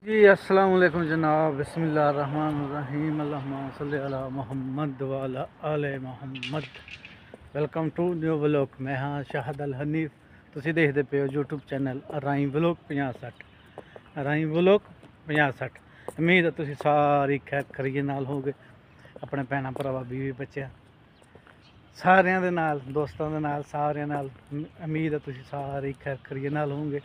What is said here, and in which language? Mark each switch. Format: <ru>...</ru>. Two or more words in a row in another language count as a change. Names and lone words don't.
<pa>जी</pa> <ar>السلام عليكم</ar> <pa>जनाब।</pa> <ar>بسم الله الرحمن الرحيم. اللهم صل على محمد وعلى آل محمد.</ar> <en>welcome to new vlog.</en> <pa>ਮੈਂ ਹਾਂ</pa> <en>शाहद अल हनीफ।</en> <pa>ਤੁਸੀਂ ਦੇਖਦੇ ਪਏ ਹੋ YouTube ਚੈਨਲ ਰਾਈ ਵਲੋਗ 5060। ਰਾਈ ਵਲੋਗ 5060। ਉਮੀਦ ਹੈ ਤੁਸੀਂ ਸਾਰੀ ਖੈਰ ਖਰੀਏ ਨਾਲ ਹੋਗੇ, ਆਪਣੇ ਭੈਣਾਂ ਭਰਾਵਾਂ ਬੀਵੀ ਬੱਚਿਆਂ ਸਾਰਿਆਂ ਦੇ ਨਾਲ, ਦੋਸਤਾਂ ਦੇ ਨਾਲ, ਸਾਰਿਆਂ ਨਾਲ। ਉਮੀਦ ਹੈ ਤੁਸੀਂ ਸਾਰੀ ਖੈਰ ਖਰੀਏ ਨਾਲ ਹੋਗੇ।</pa>